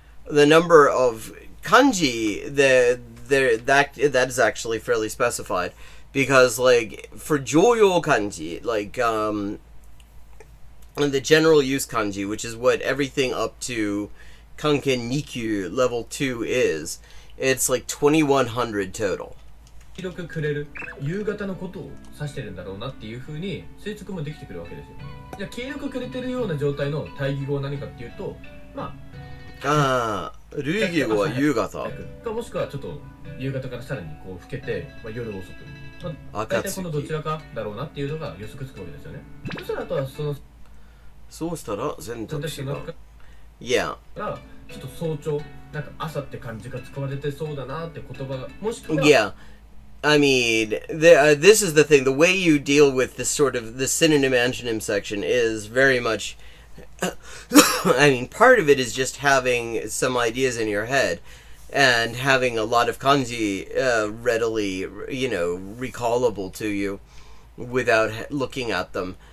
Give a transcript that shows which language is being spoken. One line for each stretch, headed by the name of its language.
English: The number of kanji that is actually fairly specified, because like for Joyo kanji, like the general use kanji, which is what everything up to Kanken 2級 level 2 is, it's like 2100 total.
Japanese: 黄色くくれる夕方のことを指してるんだろうなっていう風に推測もできてくるわけですよ。じゃあ黄色くくれてるような状態の対義語は何かっていうと、まあ類義語は夕方かもしくはちょっと夕方からさらにこう更けて、まあ、夜遅く、まあ、大体このどちらかだろうなっていうのが予測つくわけですよね。そしたらあとはそうしたら選択肢が
English: Yeah.
Japanese: がちょっと早朝なんか朝って漢字が使われてそうだなって言葉がもしくは
English: Yeah. I mean, this is the thing. The way you deal with this sort of the synonym antonym section is very much. I mean, part of it is just having some ideas in your head and having a lot of kanji readily, recallable to you without looking at them.